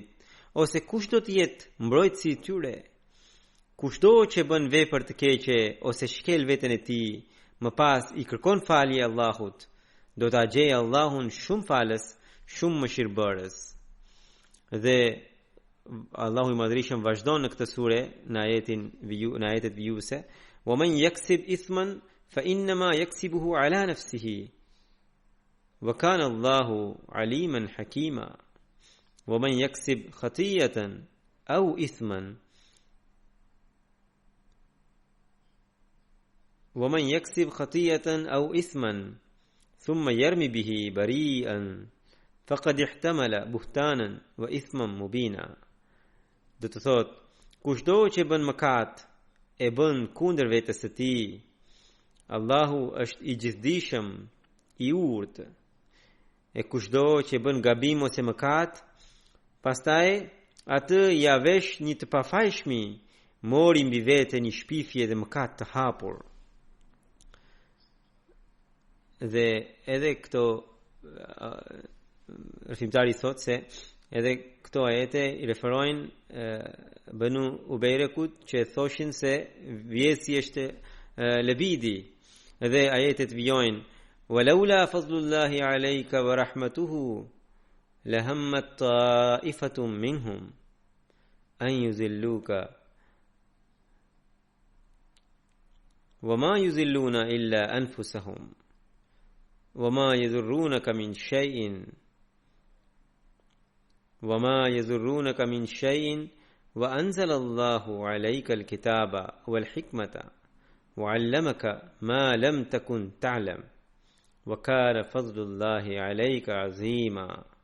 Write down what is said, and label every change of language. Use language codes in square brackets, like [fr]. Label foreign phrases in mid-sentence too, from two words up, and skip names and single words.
[sq] Ose kush do të jetë mbrojtësi I tyre? Kushdo që bën vepër të keqe ose shkel veten e tij, më pas I kërkon falje Allahut, do ta gjejë Allahun shumë falës, shumë mëshirbërës. Dhe Allahu I Madhërisëm vazhdon në këtë sure në ajetet vijuse: [ar] "ومن يكسب إثما فإنما يكسبه على نفسه وكان الله عليما حكيما. ومن يكسب خطيئة أو إثما ثم يرم به بريئا فقد احتمل بهتانا وإثما مبينا." [sq] Do të thot, kushdo që bën mëkat e bën kundër vetes së tij, Allahu është I gjithdijshëm, I urtë. E kushdo që bën gabim ose mëkat, pastaj atë ja vesh një të pafajshmi, mori mbi vete një shpifje dhe mëkat të hapur. dhe edhe këto rrëfimtari thot se edhe këto ajete i referojnë Banu Ubejrekut që thoshin se vjesi është lebidi edhe ajetet vjojnë [ar] ولولا فضل الله عليك ورحمته لهمت طائفة منهم أن يضلوك وما يذلون إلا أنفسهم وما يضرونك من شيء وأنزل الله عليك الكتاب والحكمة وعلمك ما لم تكن تعلم وكان فضل الله عليك عظيما